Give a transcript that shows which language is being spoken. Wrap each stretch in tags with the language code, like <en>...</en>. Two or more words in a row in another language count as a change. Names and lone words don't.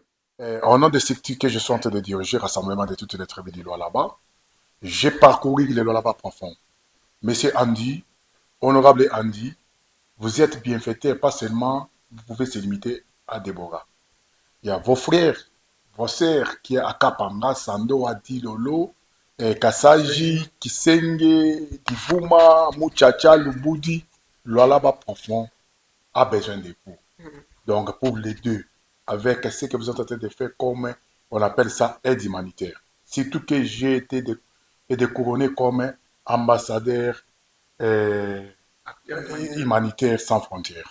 <fr>Au nom des structures que je suis en train de diriger, rassemblement de toutes les tribus du Lualaba, j'ai parcouru le Lualaba profond. Monsieur Andy, honorable Andy, vous êtes bienfaiteur, pas seulement, vous pouvez se limiter à Deborah. Il y a vos frères, vos sœurs qui sont à Kapanga, Sando, Adi, Lolo, Kasaji, Kisenge, Divuma, Muchacha, Lubudi, Lualaba profond a besoin de vous. Donc pour les deux, avec ce que vous êtes en train de faire comme On appelle ça aide humanitaire. Surtout que j'ai été couronné comme ambassadeur euh, humanitaire sans frontières.</fr>